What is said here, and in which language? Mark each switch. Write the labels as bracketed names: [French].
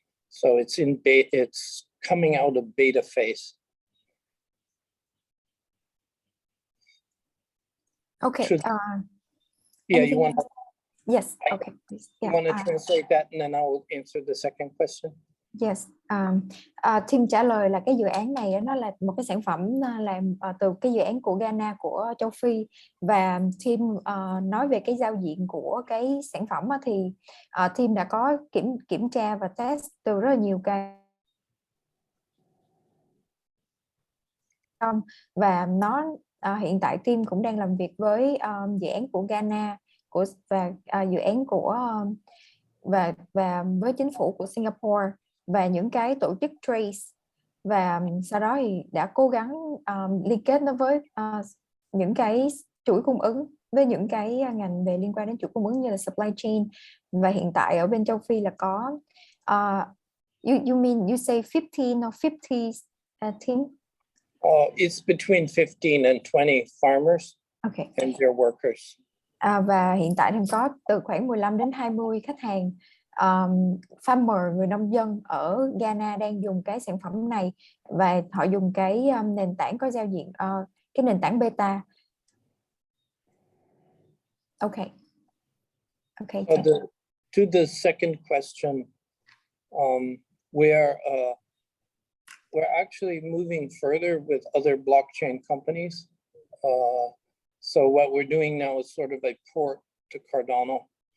[English] So it's coming out of beta phase. Okay. Yeah, you want? Yes. Okay. Please. You want to translate that, and then I will answer the second question. Yes. [Vietnamese] Team trả lời là cái dự án này nó là một cái sản phẩm làm từ cái dự án của Ghana của châu Phi, và team nói về cái giao diện của cái sản phẩm thì team đã có kiểm tra và test từ rất là nhiều cái, và nó hiện tại team cũng đang làm việc với dự án của Ghana và dự án của và với chính phủ của Singapore và những cái tổ chức trace, và sau đó thì đã cố gắng liên kết nó với những cái chuỗi cung ứng, với những cái ngành về liên quan đến chuỗi cung ứng như là supply chain. Và hiện tại ở bên châu Phi là có [English] you say 15 or 50 team? It's between 15 and 20 farmers and their workers. [Vietnamese] Và hiện tại đang có từ khoảng 15 đến 20 khách hàng farmer, người nông dân ở Ghana đang dùng cái sản phẩm này, và họ dùng cái nền tảng có giao diện cái nền tảng beta. [English] Okay. To the second question, we're actually moving further with other blockchain companies. So what we're doing now is sort of a port to Cardano.